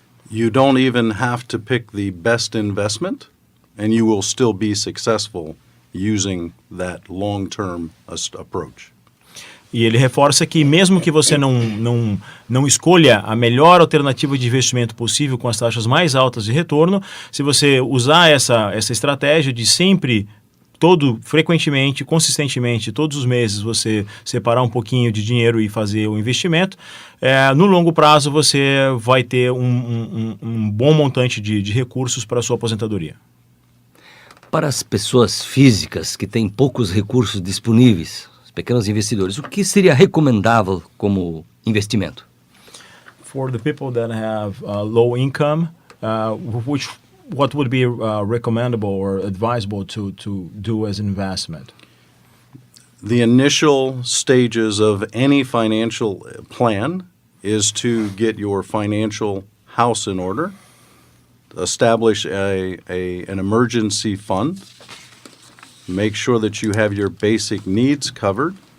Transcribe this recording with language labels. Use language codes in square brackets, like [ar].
[en] You don't even have to pick the best investment, and you will still be successful using that long-term approach. [pt] E ele reforça que mesmo que você não escolha a melhor alternativa de investimento possível com as taxas mais altas de retorno, se você usar essa estratégia de sempre, frequentemente, consistentemente, todos os meses você separar um pouquinho de dinheiro e fazer o investimento, no longo prazo você vai ter um bom montante de recursos para a sua aposentadoria. Para as pessoas físicas que têm poucos recursos disponíveis, pequenos investidores, o que seria recomendável como investimento? [en] For the people that have low income, what would be recommendable or advisable to do as an investment? The initial stages of any financial plan is to get your financial house in order, establish an emergency fund, make sure that you have your basic needs covered.